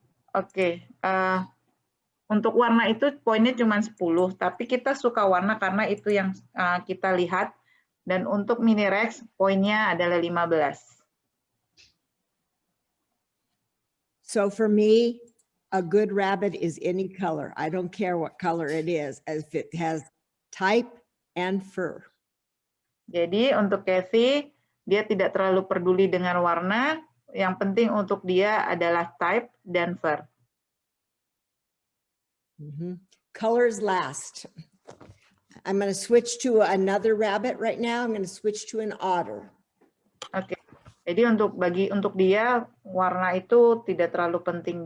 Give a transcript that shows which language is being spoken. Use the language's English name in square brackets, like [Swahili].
[Indonesian] Oke, untuk warna itu poinnya cuma 10, tapi kita suka warna karena itu yang kita lihat. Dan untuk mini Rex, poinnya adalah 15. [English] So for me, a good rabbit is any color. I don't care what color it is, as if it has type and fur. [Indonesian] Jadi untuk Cathy, dia tidak terlalu peduli dengan warna. Yang penting untuk dia adalah type dan fur. [English] Colors last. I'm going to switch to another rabbit right now. I'm going to switch to an otter. [Indonesian] Oke. Jadi untuk dia warna itu tidak terlalu penting.